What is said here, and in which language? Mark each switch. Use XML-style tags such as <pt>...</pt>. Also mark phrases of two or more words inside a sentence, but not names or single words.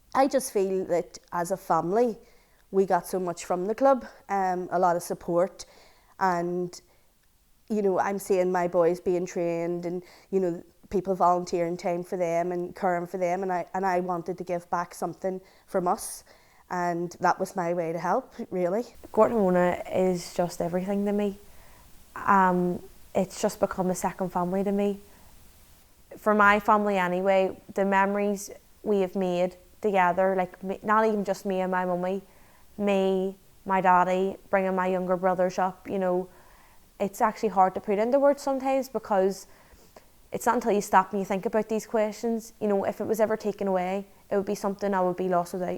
<en>I just feel that as a family we got so much from the club, a lot of support, and you know, I'm seeing my boys being trained, and you know, people volunteering time for them and caring for them, and I wanted to give back something from us, and that was my way to help, really. Gort na Móna is just everything to me. It's just become a second family to me. For my family anyway, the memories we have made together, like not even just me and my mummy, me, my daddy, bringing my younger brothers up, you know, it's actually hard to put into words sometimes, because it's not until you stop and you think about these questions, you know, if it was ever taken away, it would be something I would be lost without.</en>